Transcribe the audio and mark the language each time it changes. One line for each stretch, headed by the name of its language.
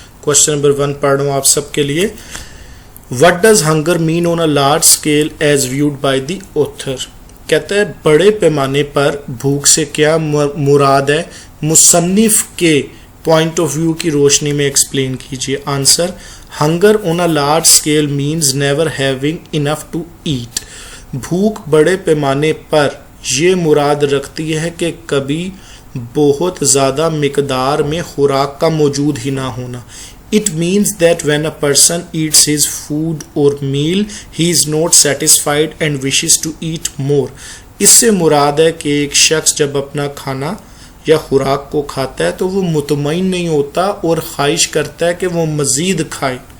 Urdu: Question number 1 پڑھ رہا ہوں آپ سب کے لیے.
English: What does hunger mean on a large scale as viewed by the author?
Urdu: کہتا ہے بڑے پیمانے پر بھوک سے کیا مراد ہے، مصنف کے پوائنٹ آف ویو کی روشنی میں ایکسپلین کیجیے.
English: Answer: hunger on a large scale means never having enough to eat.
Urdu: بھوک بڑے پیمانے پر یہ مراد رکھتی ہے کہ کبھی بہت زیادہ مقدار میں خوراک کا موجود ہی نہ ہونا.
English: It means that when a person eats his food or meal, he is not satisfied and wishes to eat more.
Urdu: اس سے مراد ہے کہ ایک شخص جب اپنا کھانا یا خوراک کو کھاتا ہے تو وہ مطمئن نہیں ہوتا اور خواہش کرتا ہے کہ وہ مزید کھائے.